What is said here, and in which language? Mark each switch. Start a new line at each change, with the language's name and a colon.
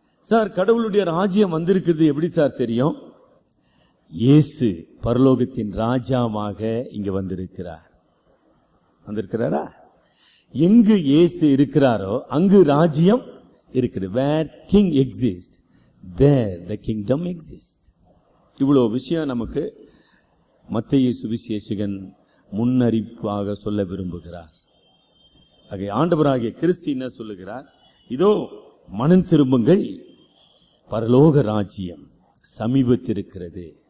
Tamil: Sir, கடவுளுடைய ராஜ்யம் வந்திருக்கிறது எப்படி சார் தெரியும்? இயேசு பரலோகத்தின் ராஜாவாக இங்க வந்திருக்கிறார். வந்திருக்கிறாரா? எங்கு இயேசு இருக்கிறாரோ அங்கு ராஜ்யம் இருக்குது.
English: Where king exists, there the kingdom exists.
Tamil: இவ்வளவு விஷயம் நமக்கு மத்தேயு சுவிசேஷகன் முன்னறிப்பாக சொல்ல விரும்புகிறார். ஆக ஆண்டவராகிய கிறிஸ்து என்ன சொல்லுகிறார்? இதோ மனம் திரும்புங்கள், பரலோக ராஜ்யம் சமீபத்திருக்கிறது.